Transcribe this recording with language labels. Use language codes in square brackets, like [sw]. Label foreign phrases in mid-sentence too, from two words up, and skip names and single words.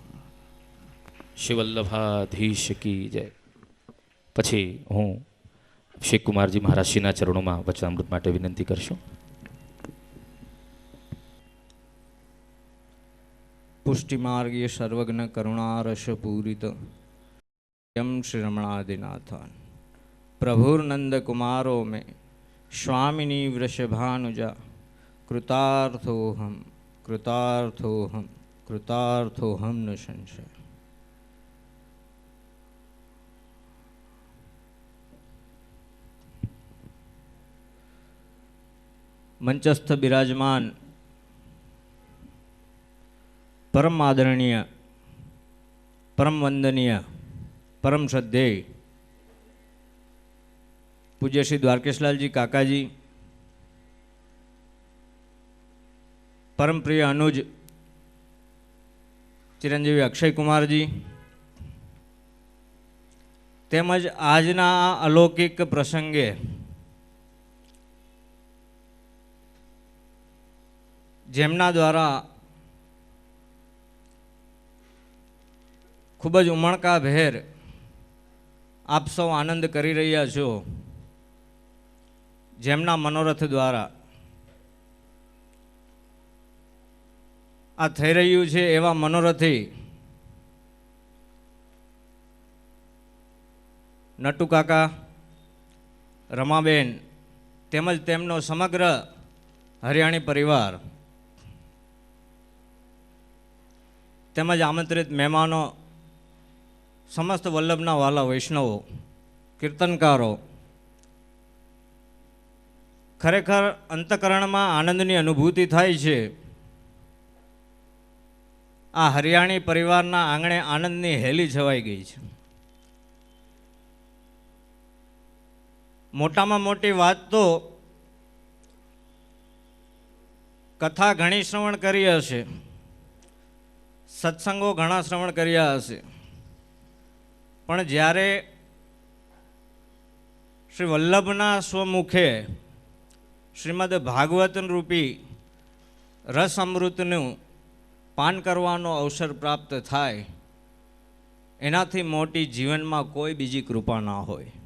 [gu] શિવલ્લભાધીશ કી જય. પછી હું અભિષેક કુમારજી મહારાજશ્રીના ચરણોમાં વચનામૃત માટે વિનંતી કરશું. પુષ્ટિમાર્ગીય સર્વજ્ઞ કરુણારસ પૂરિત [sa] यम श्री रमणादिनाथान प्रभुर्नंद कुमारो में स्वामिनी वृषभानुजा कृतार्थोहम कृतार्थोहम कृतार्थोहम न संशय. [gu] મંચસ્થ વિરાજમાન પરમ આદરણીય પરમ વંદનીય પરમ શ્રદ્ધેય પૂજ્ય શ્રી દ્વારકેશલાલ જી કાકા જી, પરમ પ્રિય અનુજ ચિરંજીવી અક્ષય કુમાર જી, તેમજ આજના અલૌકિક પ્રસંગે જેમના દ્વારા ખૂબ જ ઉમંગ ભેર આપ સૌ આનંદ કરી રહ્યા છો, જેમના મનોરથ દ્વારા આ થઈ રહ્યું છે એવા મનોરથી નટુ કાકા, રમાબેન તેમજ તેમનો સમગ્ર હરિયાણી પરિવાર તેમજ આમંત્રિત મહેમાનો, સમસ્ત વલ્લભના વહાલા વૈષ્ણવો, કીર્તનકારો, ખરેખર અંતઃકરણમાં આનંદની અનુભૂતિ થાય છે. આ હરિયાણી પરિવારના આંગણે આનંદની હેલી છવાઈ ગઈ છે. મોટામાં મોટી વાત તો કથા ઘણી શ્રવણ કરી હશે, સત્સંગો ઘણા શ્રવણ કર્યા હશે, પણ જ્યારે શ્રી વલ્લભના સ્વમુખે શ્રીમદ્ ભાગવત રૂપી રસ અમૃતનું પાન કરવાનો અવસર પ્રાપ્ત થાય એનાથી મોટી જીવનમાં કોઈ બીજી કૃપા ના હોય.